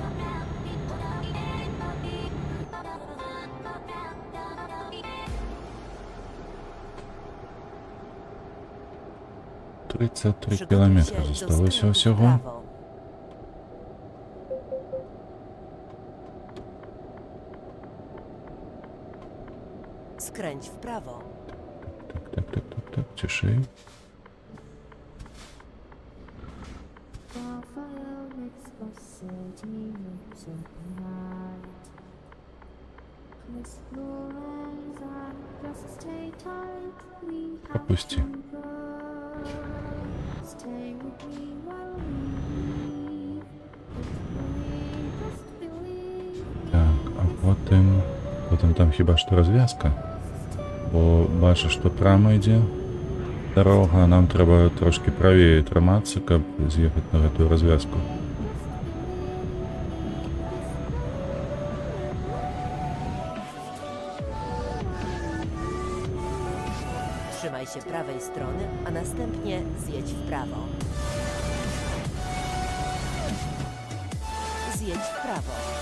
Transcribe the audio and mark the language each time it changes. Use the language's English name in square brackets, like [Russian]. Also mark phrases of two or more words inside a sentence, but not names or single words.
[Ukrainian] Тридцять [Polish] Przygotuj [Ukrainian] кілометри [Polish] się do [Ukrainian] залишилося [Polish] skrętu w [Ukrainian] всього. [Polish] prawo. Skręć w prawo. [Ukrainian] Так, тишей. Опусти. Так, а потім там хіба що розв'язка. Бо бачиш, що прямо йде дорога, а нам треба трошки правее триматися, щоб з'їхати на цю розв'язку. [Polish] Trzymaj się prawej strony, a następnie zjedź w prawo. Zjedź w prawo.